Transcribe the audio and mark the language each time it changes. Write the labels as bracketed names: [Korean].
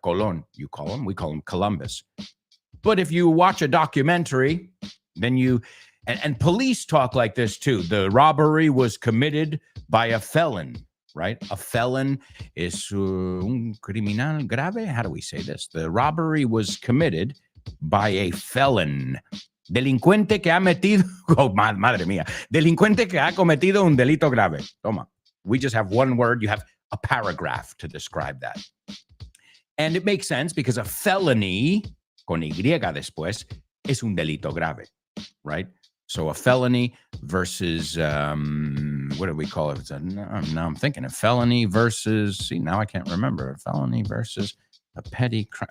[English] Colón, you call him. We call him Columbus. But if you watch a documentary, then and police talk like this too. The robbery was committed by a felon, right? A felon is [Spanish] un criminal grave. [English] How do we say this? The robbery was committed by a felon. [Spanish] Delincuente que ha metido, madre mía, delincuente que ha cometido un delito grave. Toma. [English] We just have one word. You have a paragraph to describe that. And it makes sense because a felony, [Spanish] con Y después, es un delito grave, [English] right? So a felony versus, what do we call it? Now I'm thinking a felony versus, see, now I can't remember. A felony versus a petty crime.